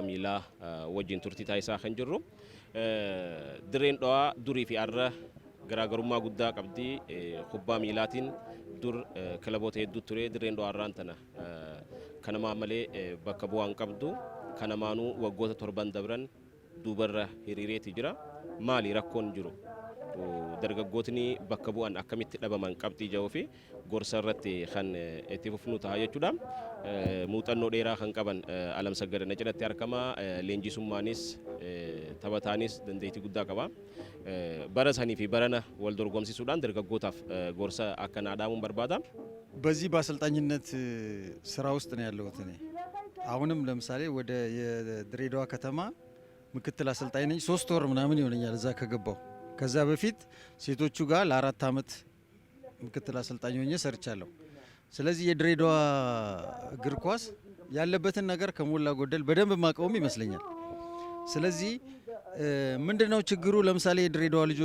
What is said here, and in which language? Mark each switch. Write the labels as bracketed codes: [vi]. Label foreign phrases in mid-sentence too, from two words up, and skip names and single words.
[om] miilaa wajjin turtii taasisaa kan jirru dirreen dhawaa durii fi arra garaagarummaa guddaa qabdi kubbaa miilaatiin dur kilaboota hedduu ture dirreen dhawaa irraan tana kanamaa malee bakka bu'aan qabdu kanamaanuu waggoota 7 dabran duubarra hiriireeti jira maali rakkoon jiru dargaggootni bakka bu'an akkamitti dhabaman qabxii ja'uu fi gorsa irratti kan itti fufnu ta'a jechuudha. Muuxannoo dheeraa kan qaban Alamsagad Naciratti argama leenjisummaanis taphataanis dandeettii guddaa qaba. Bara sanii fi barana wal dorgomsiisuudhaan dargaggootaaf gorsa akkanaa dhaamuun barbaada. [am] በዚህ በአሰልጣኝነት ስራ ውስጥ ነው ያለሁት እኔ አሁንም ለምሳሌ ወደ የድሬዳዋ ከተማ ምክትል አሰልጣኝ ነኝ 3 ወር ምናምን ይሆነኛል እዛ ከገባው ከዛ በፊት ሴቶቹ ጋር ለ4 አመት ምክትል አሰልጣኝ ሆኜ ሰርቻለሁ ስለዚህ የድሬዳዋ እግር ኳስ ያለበትን ነገር ከሞላ ጎደል በደንብ ማቀውም ይመስለኛል ስለዚህ ምንድነው ችግሩ ለምሳሌ የድሬዳዋ